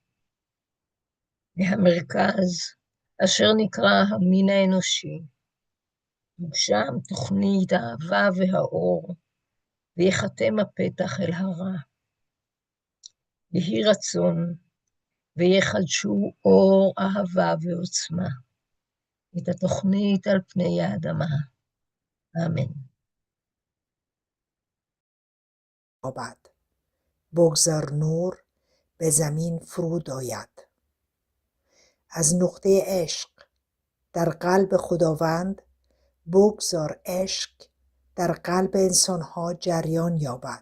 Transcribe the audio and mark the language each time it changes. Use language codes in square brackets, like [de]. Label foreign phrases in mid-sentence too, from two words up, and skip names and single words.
[he] מהמרכז אשר נקרא המין האנושי, שם תוכנית האהבה והאור, ויחתם הפתח אל הרע. יהי רצון, ויחדשו אור אהבה ועוצמה, את התוכנית על פני האדמה. אמן. [fa] بگذار نور به زمین فرود آید. از نقطه عشق در قلب خداوند بگذار عشق در قلب انسانها جریان یابد.